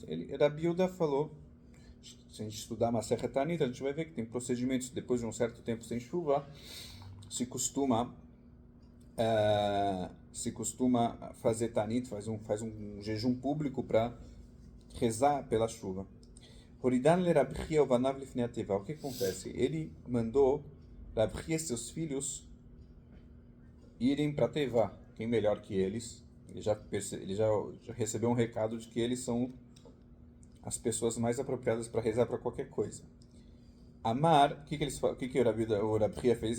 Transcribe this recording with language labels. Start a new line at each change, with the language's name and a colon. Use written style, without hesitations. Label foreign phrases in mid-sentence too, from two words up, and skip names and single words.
Portuguese: Rabi Yehuda falou, se a gente estudar Masechet Tanit, a gente vai ver que tem procedimentos, depois de um certo tempo sem chuva, se costuma fazer Tanit, faz um jejum público para rezar pela chuva.
Hebrew: הורידן לה רב חייא ובניו לפני התיבה.
Portuguese: O que acontece? Ele mandou Rab Chia e seus filhos irem para Teva. Quem melhor que eles? Ele já recebeu um recado de que eles são as pessoas mais apropriadas para rezar para qualquer coisa. Amar, o que o Rab Chia fez?